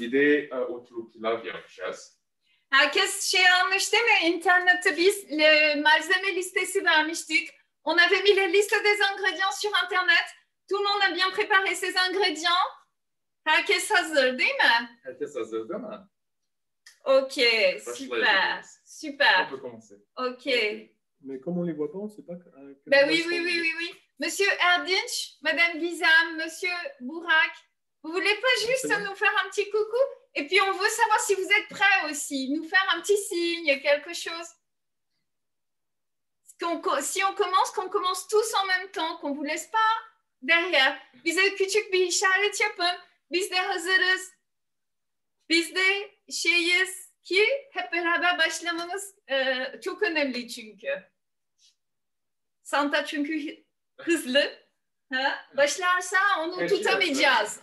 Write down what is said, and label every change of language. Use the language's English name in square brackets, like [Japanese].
[Turkish] Bir de otlu pilav yapacağız. Herkes şey almış değil mi? İnternette biz malzeme listesi vermiştik. [French] On avait mis la liste des ingrédients sur Internet. Tout le monde a bien préparé ses ingrédients. [Turkish] Herkes hazır değil mi? Herkes hazır değil mi? [French] Ok, super, super. On peut commencer. Ok. Mais comme on les voit pas, on sait pas. Ben oui. Monsieur Erdinç, Madame Gizem, Monsieur Burak, vous voulez pas juste nous faire un petit coucou? Et puis on veut savoir si vous êtes prêts aussi, nous faire un petit signe, quelque chose. Si on commence, qu'on commence tous en même temps, qu'on ne vous laisse pas derrière. [Turkish] Bize küçük bir işaret yapın. Biz de hazırız. Biz de şeyiz ki hep beraber başlamamız çok önemli çünkü. Santa çünkü hızlı. Ha? Başlarsa onu tutamayacağız.